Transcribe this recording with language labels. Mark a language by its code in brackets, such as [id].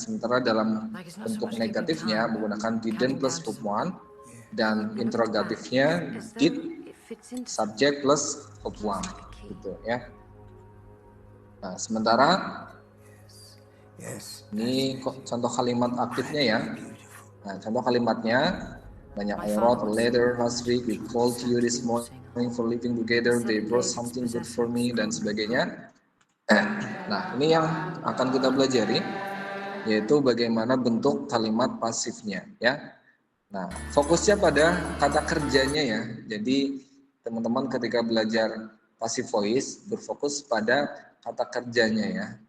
[id] Sementara dalam bentuk negatifnya menggunakan didn't plus verb one, dan interrogatifnya did subject plus verb one gitu ya. Nah, sementara ini contoh kalimat aktifnya ya. Nah, contoh kalimatnya banyak. [en] I wrote a letter last week, we called you this morning for living together, they brought something good for me, [id] dan sebagainya. Nah, ini yang akan kita pelajari, yaitu bagaimana bentuk kalimat pasifnya ya. Nah, fokusnya pada kata kerjanya ya. Jadi teman-teman ketika belajar passive voice berfokus pada kata kerjanya ya.